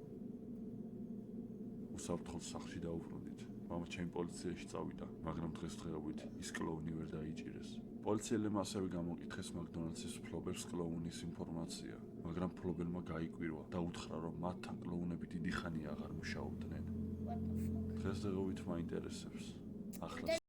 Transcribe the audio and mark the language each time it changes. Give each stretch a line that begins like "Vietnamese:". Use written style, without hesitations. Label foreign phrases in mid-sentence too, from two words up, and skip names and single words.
Georgian: უსაფრთხოდ სახლში დაუბრუნდით. მამა ჩემი პოლიციაში წავიდა, მაგრამ დღესდღეობით ის კლოუნი ვერ დაიჭირეს. პოლიციელებმა ასევე გამოკითხეს მაკდონალდსის მფლობელს კლოუნის ინფორმაცია, მაგრამ მფლობელმა გაიკვირვა და უთხრა, რომ მათთან კლოუნები დიდი ხანია აღარ მუშაობდნენ.
English: What the fuck?
Georgian: დღესდღეობით მაინტერესებს. ახლა